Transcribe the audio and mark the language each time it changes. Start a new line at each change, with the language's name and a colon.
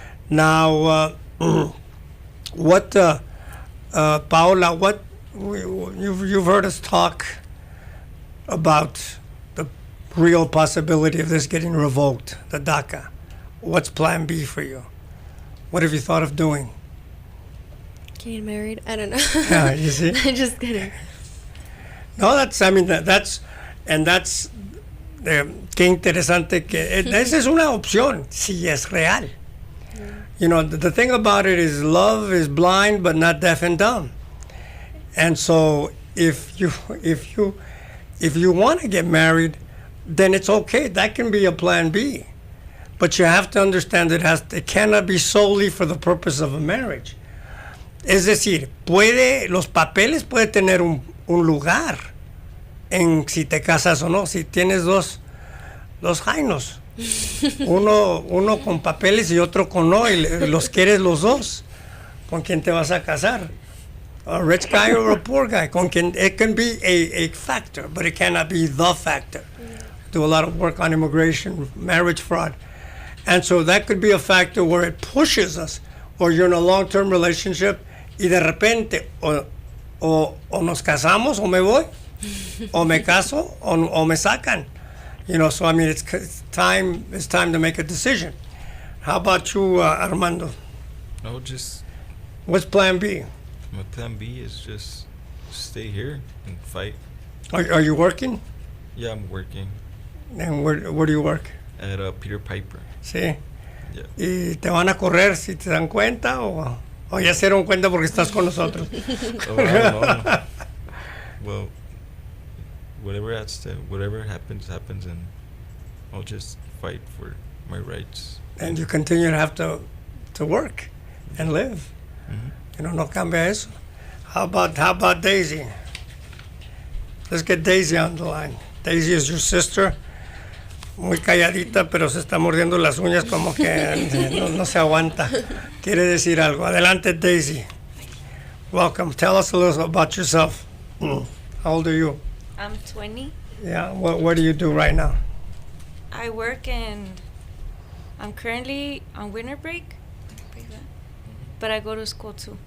English: Now, Paola, you've heard us talk about the real possibility of this getting revoked, the DACA. What's Plan B for you? What have you thought of doing? Getting married? I don't know. Yeah, you see? I'm just kidding. No, that's
Spanish: qué interesante que esa es una opción, si es real.
English: Yeah. You know, the thing about it is love is blind but not deaf and dumb. And so if you want to get married, then it's okay. That can be a plan B. But you have to understand it cannot be solely for the purpose of a marriage.
Spanish: Es decir, los papeles puede tener un lugar en si te casas o no. Si tienes dos jainos, uno con papeles y otro con no, y los quieres los dos, ¿con quién te vas a casar?
English: A rich guy or a poor guy? It can be a factor, but it cannot be the factor. Do a lot of work on immigration, marriage fraud. And so that could be a factor where it pushes us, or you're in a long-term relationship
Spanish: y de repente o nos casamos o me voy, o me caso o me sacan.
English: You know, so I mean, it's time to make a decision. How about you, Armando? No, just What's plan B? My plan B is just stay here and fight. Are you working? Yeah, I'm working And where do you work? at Peter Piper.
Spanish: Sí.
English: Yeah.
Spanish: ¿Y te van a correr si te dan cuenta o ya se dieron cuenta porque estás con nosotros?
English: Oh, I don't know. Well, whatever happens, and I'll just fight for my rights. And you continue to have to work and live. Mm-hmm.
Spanish: No cambia eso.
English: How about Daisy? Let's get Daisy on the line. Daisy is your sister.
Spanish: Muy calladita, pero se está mordiendo las uñas como que no se aguanta. Quiere decir algo. Adelante, Daisy.
English: Welcome. Tell us a little about yourself. How old are you? I'm 20. Yeah. What do you do right now? I work and I'm currently on winter break, but I go to school too.